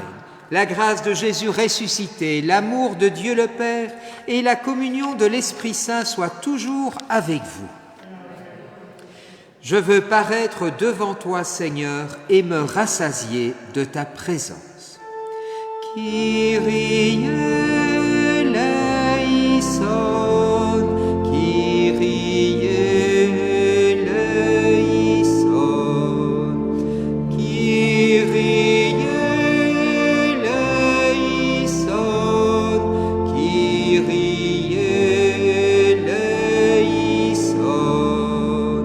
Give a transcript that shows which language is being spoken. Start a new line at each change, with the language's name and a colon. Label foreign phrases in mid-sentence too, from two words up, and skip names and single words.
French: La grâce de Jésus ressuscité, l'amour de Dieu le Père et la communion de l'Esprit Saint soient toujours avec vous. Je veux paraître devant toi, Seigneur, et me rassasier de ta présence.
Greek: Kyrie eleison, Kyrie eleison, Kyrie eleison, Kyrie eleison.